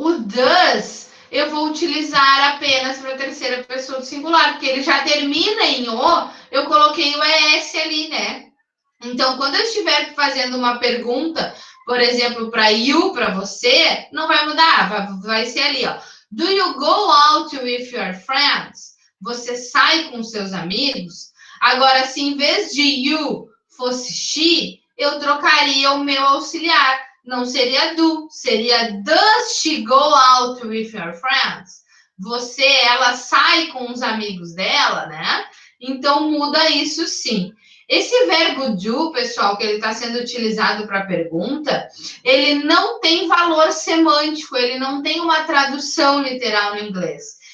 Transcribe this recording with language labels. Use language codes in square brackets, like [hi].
[pt] O does eu vou utilizar apenas para a terceira pessoa do singular, porque ele já termina em o, eu coloquei o ES ali, né? Então, quando eu estiver fazendo uma pergunta, por exemplo, para you, para você, não vai mudar, vai ser ali, ó. [en] Do you go out with your friends? [pt] Você sai com seus amigos? Agora, se em vez de you fosse she, eu trocaria o meu auxiliar. Não seria do, seria [en] does she go out with your friends? [pt] Ela sai com os amigos dela, né? Então, muda isso sim. Esse verbo do, pessoal, que ele está sendo utilizado para pergunta, ele não tem valor semântico, ele não tem uma tradução literal no inglês.